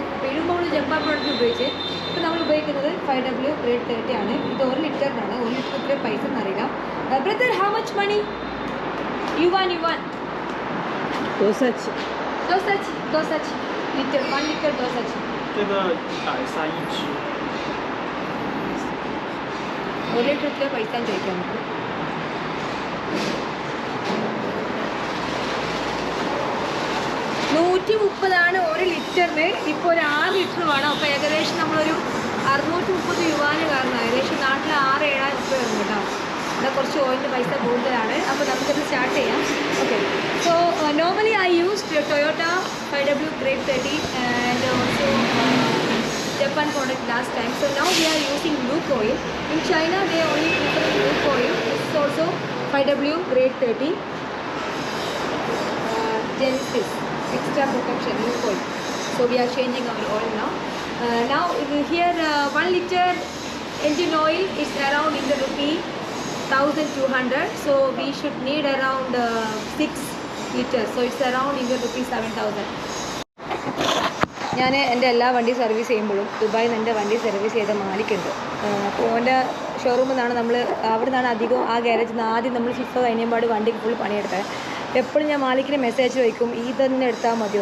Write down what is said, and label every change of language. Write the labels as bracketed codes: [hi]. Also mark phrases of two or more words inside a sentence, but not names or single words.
[ml] അപ്പോൾ ഇതിനു മുമ്പ് നമ്മൾ ജപ്പാൻ പ്രോഡക്റ്റ് ഉപയോഗിച്ച് ഇപ്പോൾ നമ്മൾ ഉപയോഗിക്കുന്നത് 5W ഗ്രേഡ് 30 ആണ്. ഇത് 1 ലിറ്ററിനാണ്. 1 ലിറ്റർ ഇത്ര പൈസ എന്നറിയില്ല. [en] brother, how much money you want [ml] Dosage. ലിറ്റർ 1 ലിറ്റർ dosage. [zh] 这个130一支。 [ml] 1 ലിറ്റർ ഇത്ര പൈസ ചോദിക്കാം നമുക്ക്. $130 1 ലിറ്ററിന്. ഇപ്പോൾ ഒരു 6 ലിറ്റർ വേണം. അപ്പോൾ ഏകദേശം നമ്മളൊരു 630 യുവാന് കാരണം ഏകദേശം നാട്ടിൽ 6-7 രൂപ വരും കേട്ടോ. ഇവിടെ കുറച്ച് ഓയിലിൻ്റെ പൈസ കൂടുതലാണ്. അപ്പോൾ നമുക്കത് സ്റ്റാർട്ട് ചെയ്യാം. [en] okay, so normally I use Toyota 5W grade 30 and also Japan product last time. So now we are using Luke oil. In China they only prefer Luke oil. This is also 5W grade 30. Genesis extra protection Luke oil. So we are changing our oil now. Now here 1 liter engine oil is around in the rupee 1200. So we should need around 6 liters. So it's around in the rupee 7000. [ml] ഞാൻ എൻ്റെ എല്ലാ വണ്ടി സർവീസ് ചെയ്യുമ്പോഴും ദുബായിൽ നിന്ന് എൻ്റെ വണ്ടി സർവീസ് ചെയ്ത മാലിക്കുണ്ട്. അപ്പോൾ ഓൻ്റെ ഷോറൂമിൽ നിന്നാണ് നമ്മൾ അവിടെ നിന്നാണ് അധികം ആ ഗ്യാരേജിൽ നിന്ന് ആദ്യം നമ്മൾ ഫിഫ കഴിഞ്ഞപാട് വണ്ടിക്ക് ഫുൾ പണിയെടുത്തത്. എപ്പോഴും ഞാൻ മാലിക്കിന് മെസ്സേജ് വയ്ക്കും ഈ തന്നെ എടുത്താൽ മതിയോ.